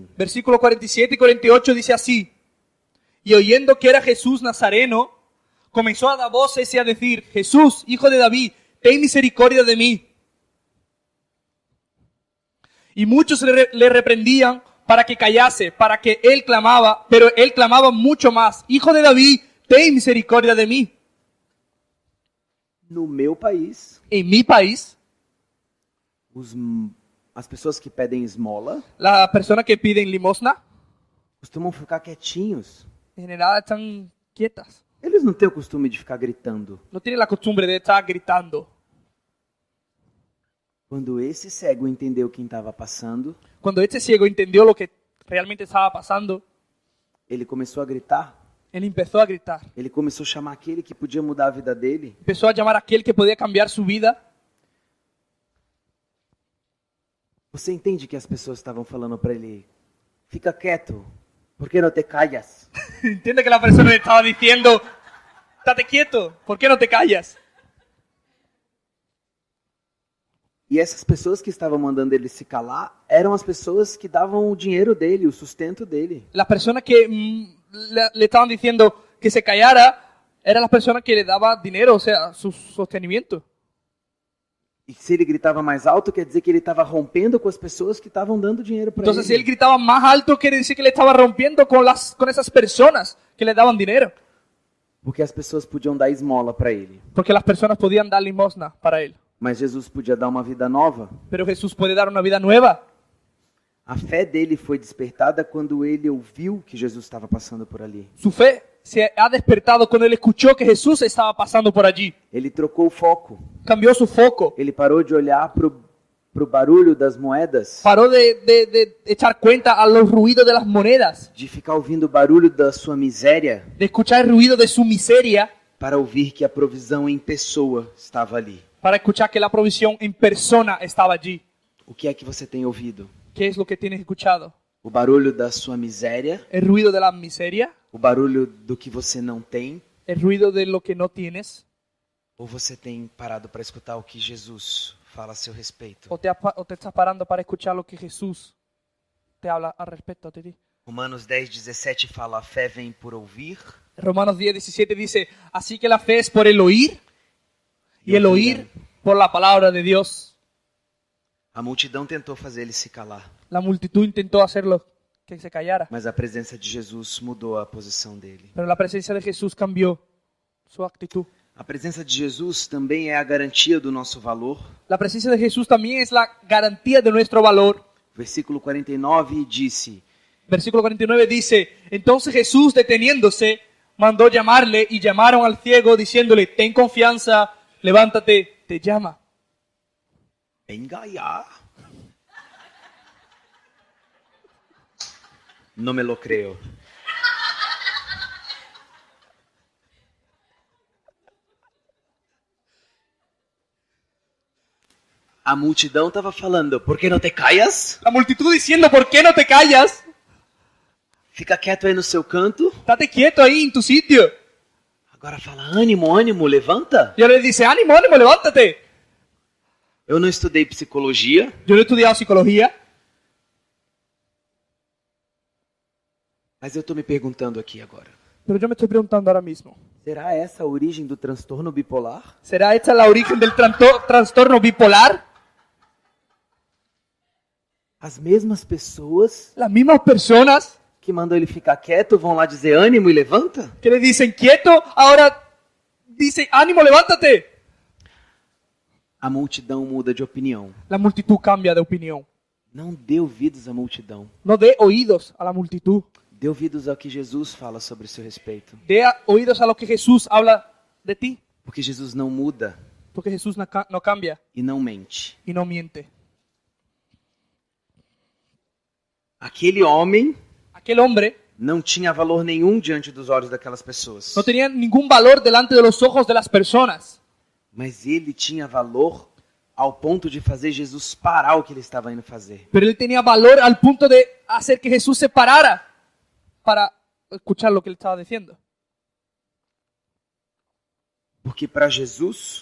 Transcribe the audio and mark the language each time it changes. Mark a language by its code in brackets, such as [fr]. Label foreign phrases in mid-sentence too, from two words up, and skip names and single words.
[es] Versículo 47 y 48 dice así: Y oyendo que era Jesús Nazareno, comenzó a dar voces y a decir, Jesús, hijo de David, ten misericordia de mí. Y muchos le reprendían para que callase, para que él clamaba, pero él clamaba mucho más, Hijo de David, ten misericordia de mí. [pt] No meu país, [es] En mi país, [pt] as pessoas que pedem esmola [es] las personas que piden limosna, [pt] costumam ficar quietinhos. [es] en general están quietas. [pt] Eles não têm o costume de ficar gritando. [es] No tienen la costumbre de estar gritando. [pt] Quando esse cego entendeu quem estava passando, [es] Cuando este ciego entendió lo que realmente estaba pasando, [pt] ele começou a gritar. [es] él empezó a gritar. [pt] Ele começou a chamar aquele que podia mudar a vida dele. [es] Empezó a llamar a aquel que podía cambiar su vida. [pt] Você entende que as pessoas estavam falando para ele: fica quieto, por que não [es] te callas? Entiende que la persona le estaba diciendo, estate quieto, ¿por qué no te callas? [pt] E essas pessoas que estavam mandando ele se calar eram as pessoas que davam o dinheiro dele, o sustento dele. [es] Las personas que le estaban diciendo que se callara eran las personas que le daban dinero, o sea, su sostenimiento. [pt] E se ele gritava mais alto, quer dizer que ele estava rompendo com as pessoas que estavam dando dinheiro para [es] Entonces, si él [pt] ele. [es] gritaba más alto, quiere decir que le estaba rompiendo con esas personas que le daban dinero. [pt] Porque as pessoas podiam dar esmola para ele. [es] Porque las personas podían dar limosna para él. [pt] Mas Jesus podia dar uma vida nova. [es] Pero Jesús puede dar una vida nueva. [pt] A fé dele foi despertada quando ele ouviu que Jesus estava passando por ali. [es] Su fe se ha despertado cuando él escuchó que Jesús estaba pasando por allí. [pt] Ele trocou o foco. [es] Cambió su foco. [pt] Ele parou de olhar pro barulho das moedas, [es] Paró de echar cuenta a los ruidos de las monedas. [pt] de ficar ouvindo o barulho da sua miséria, [es] De escuchar el ruido de su miseria. [pt] para ouvir que a provisão em pessoa estava ali. [es] Para escuchar que la provisión en persona estaba allí. [pt] O que é que você tem ouvido? [es] ¿Qué es lo que tienes escuchado? [pt] O barulho da sua miséria? [es] ¿El ruido de la miseria? [pt] O barulho do que você não tem? [es] ¿El ruido de lo que no tienes? [pt] Ou você tem parado para escutar o que Jesus fala a seu respeito? [es] ¿O te estás parando para escuchar lo que Jesús te habla al respecto de ti? [pt] Romanos 10:17 fala: a fé vem por ouvir. [es] Romanos 10:17 dice, así que la fe es por el oír y el oír por la palabra de Dios. [pt] A multidão tentou fazer ele se calar, [es] La multitud intentó hacerlo que se callara, [pt] mas a presença de Jesus mudou a posição dele. [es] pero la presencia de Jesús cambió su actitud. [pt] A presença de Jesus também é a garantia do nosso valor. [es] La presencia de Jesús también es la garantía de nuestro valor. [pt] Versículo 49 disse: [es] Versículo 49 dice, entonces Jesús deteniéndose, mandó llamarle y llamaron al ciego diciéndole, ten confianza, levántate, te llama. Engaiá. Não me lo creo. [pt] A multidão estava falando: por que não [es] te callas? La multitud diciendo, ¿por qué no te callas? [pt] Fica quieto aí no seu canto. [es] Estate quieto ahí en tu sitio. [pt] Agora fala: ânimo, ânimo, levanta. [es] Y ahora le dice, ánimo, ánimo, levántate. [pt] Eu não estudei psicologia, [es] Yo no he estudiado psicología, [pt] mas eu estou me perguntando aqui agora: [es] pero yo me estoy preguntando ahora mismo, [pt] será essa a origem do transtorno bipolar? [es] ¿será esta la origen del trastorno bipolar? [pt] As mesmas pessoas [es] Las mismas personas [pt] que mandam ele ficar quieto vão lá dizer ânimo e levanta? [es] que le dicen quieto, ahora dicen, ánimo, levántate. [pt] A multidão muda de opinião. [es] La multitud cambia de opinión. [pt] Não dê ouvidos à multidão. [es] No dé oídos a la multitud. [pt] Dê ouvidos ao que Jesus fala sobre o seu respeito. [es] Dé oídos a lo que Jesús habla de ti. [pt] Porque Jesus não muda [es] Porque Jesús no cambia [pt] e não mente. [es] y no miente. [pt] Aquele homem [es] Aquel hombre [pt] não tinha valor nenhum diante dos olhos daquelas pessoas. [es] no tenía ningún valor delante de los ojos de las personas. [pt] Mas ele tinha valor ao ponto de fazer Jesus parar o que ele estava indo fazer. [es] Pero él tenía valor al punto de hacer que Jesús se parara para escuchar lo que él estaba diciendo. [pt] Porque para Jesus,